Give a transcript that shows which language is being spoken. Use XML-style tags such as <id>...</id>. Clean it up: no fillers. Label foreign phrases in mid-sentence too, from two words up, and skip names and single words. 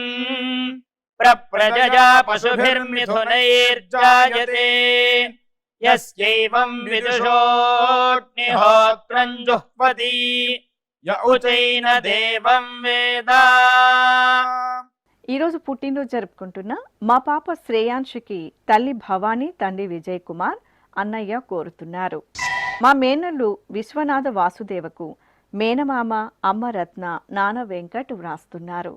<sa>प्रजया पशुभिर्मिथुनैर्जायते यस्यैवं विदुषोऽग्निहोत्रं जुह्वति य उचैन देवं वेद।</sa> <te>ఈరోజు పుట్టినరోజు జరుపుకుంటున్న మా పాప శ్రేయాంశికి తల్లి భవానీ తండ్రి విజయ్ కుమార్ అన్నయ్య కోరుతున్నారు. మా మేనల్లు విశ్వనాథ వాసుదేవకు మేనమామ అమ్మ రత్న నాన్న వెంకట్ వ్రాస్తున్నారు.</te>